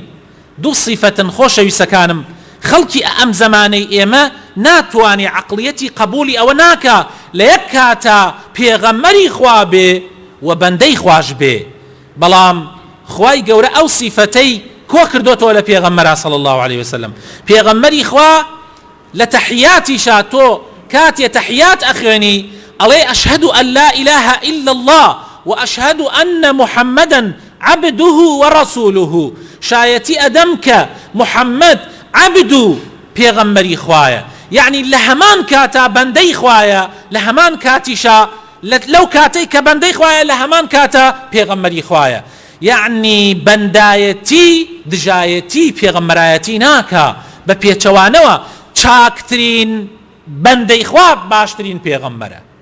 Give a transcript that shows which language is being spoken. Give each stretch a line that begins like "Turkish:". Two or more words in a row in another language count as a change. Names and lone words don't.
Central Kurdish: دوو صیفەتن خۆشەویستەکانم خەڵکی ئەم زمانەی ئێمە ناتوانێ عەقڵیەتی قبولی ئەوە ناکە لە یەک کاتە پێغەمبەری خوا بێ و بەندەی خوش بێ. بەڵام خوای گەورە ئەو صیفەتەی کۆ کردوتەوە لە پێغەمبەرا
Arabic: صلی الله عليه وسلم.
Central Kurdish: پێغەمبەری خوا لە تەحیاتیشا تۆ کاتێ تەحیات ئەخوێنی ئەڵێ
Arabic: ئەشهد ئەن لا إله إلا الله وأشهد أن محمدا عبده ورسوله.
Central Kurdish: شایەتی ئەدەم کە محەممەد عەبد و پێغەمبەری خوایە، یعنی لە هەمان کاتا بەندەی خوایە، لە هەمان کاتیشا لەو کاتەی کە بەندەی خوایە لە هەمان کاتە پێغەمبەری خوایە. یعنی بەندایەتی دژایەتی پێغەمبەرایەتی ناکە بە پێچەوانەوە چاکترین بەندەی خوا باشترین پێغەمبەرە.